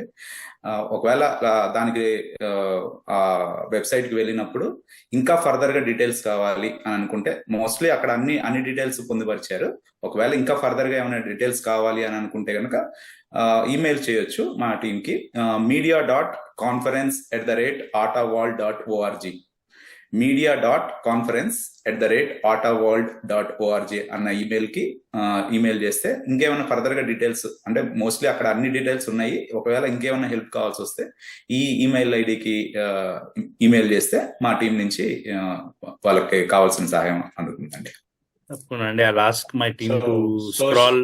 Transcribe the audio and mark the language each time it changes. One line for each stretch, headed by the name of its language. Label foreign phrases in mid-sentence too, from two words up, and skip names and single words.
Telugu: ఒకవేళ దానికి వెబ్సైట్ కి వెళ్ళినప్పుడు ఇంకా ఫర్దర్ గా డీటెయిల్స్ కావాలి అని అనుకుంటే, మోస్ట్లీ అక్కడ అన్ని డీటెయిల్స్ పొందుపరిచారు. ఒకవేళ ఇంకా ఫర్దర్ గా ఏమైనా డీటెయిల్స్ కావాలి అని అనుకుంటే కనుక ఈమెయిల్ చేయొచ్చు మా టీంకి, media.conference@ataworld.org, media.conference@ataworld.org అన్న ఈమెయిల్కి ఈమెయిల్ చేస్తే ఇంకేమైనా ఫర్దర్ గా డీటెయిల్స్, అంటే మోస్ట్లీ అక్కడ అన్ని డీటెయిల్స్ ఉన్నాయి. ఒకవేళ ఇంకేమైనా హెల్ప్ కావాల్సి వస్తే ఈ
English: email IDకి
Telugu: ఈమెయిల్ చేస్తే మా టీం నుంచి వాళ్ళకి కావాల్సిన సహాయం అందుతుందండి. తప్పకుండా అండి.
English: I ask my team to scroll.